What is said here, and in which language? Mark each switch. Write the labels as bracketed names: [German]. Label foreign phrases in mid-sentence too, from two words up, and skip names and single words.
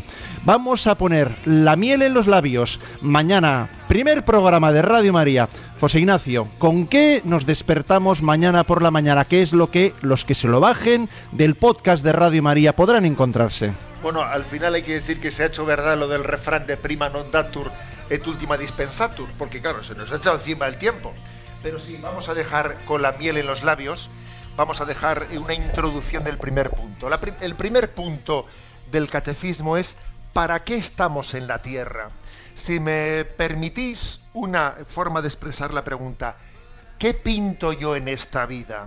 [Spanish] Vamos a poner la miel en los labios. Mañana, primer programa de Radio María. José Ignacio, ¿con qué nos despertamos mañana por la mañana? ¿Qué es lo que los que se lo bajen del podcast de Radio María podrán encontrarse? Bueno, al final hay que decir que se ha hecho verdad lo del refrán de [Latin] prima non datur et ultima dispensatur, [Spanish] porque claro, se nos ha echado encima el tiempo. Pero sí, vamos a dejar con la miel en los labios, vamos a dejar una introducción del primer punto. El primer punto del catecismo es ¿para qué estamos en la tierra? Si me permitís una forma de expresar la pregunta, ¿qué pinto yo en esta vida?